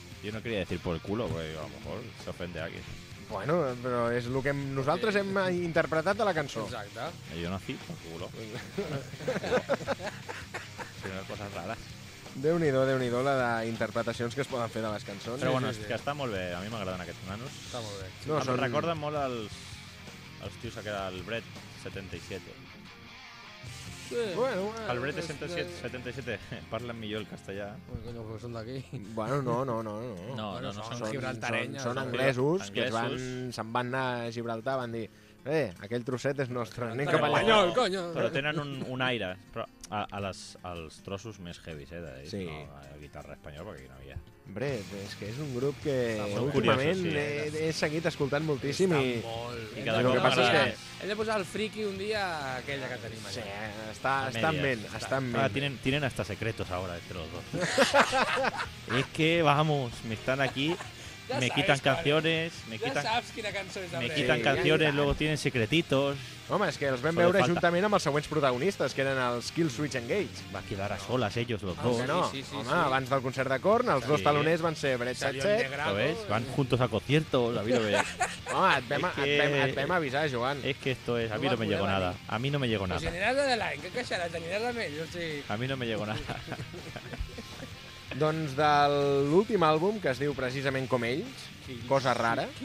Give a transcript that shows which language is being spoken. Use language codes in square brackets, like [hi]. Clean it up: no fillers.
[es] Jo no quería decir por culo, porque a lo mejor se ofende aquí. [ca] Bueno, però és el que nosaltres hem interpretat de la cançó. Exacte. Jo [es] nací por culo. [ca] Sí, unes coses rares. Déu-n'hi-do, déu-n'hi-do la d'interpretacions que es poden fer de les cançons. Però bueno, que està molt bé. A mi m'agraden aquests nanos. Està molt bé. No, em recorden molt els tios que el Brett 77. Sí. Bueno, el Brett 77 parlen millor el castellà. Coño, però són d'aquí. Bueno, són anglesos que se'n van anar a Gibraltar, van dir, aquell trosset és nostre, anem cap allà. [es] Coño, coño. [ca] Però tenen un aire, però als trossos més heavy, d'ells, sí. No, guitarra espanyola, perquè aquí no hi ha. Brett, és que és un grup que últimament he seguit escoltant moltíssim i cada cop m'agrada. Hem de posar el friki un dia aquella que tenim allà. Sí, està en ment. [es] Ah, tienen hasta secretos ahora entre los dos. Es que, vamos, me están aquí, ya me sabes, quitan canciones, me quitan, [ca] saps quina cançó és, [es] me quitan canciones, luego tienen secretitos. [ca] Home, és que els vam veure juntament amb els següents protagonistes, que eren els Killswitch Engage. Va quedar a soles ells, els dos. No, sí, home, sí. Abans del concert de Korn, els dos taloners van ser Brett 77. [es] Lo ves? Van juntos a conciertos, a mi no me llegó. [ca] Home, et vam avisar, Joan. És que [es] esto es... A mi no me llegó nada. A mi no me llegó nada. [ca] Pues aniràs de l'any, que queixaràs, aniràs amb ell, o sigui... [es] A mi no me llegó nada. [ca] Doncs de l'últim àlbum, que es diu precisament com ells, Cosa Rara.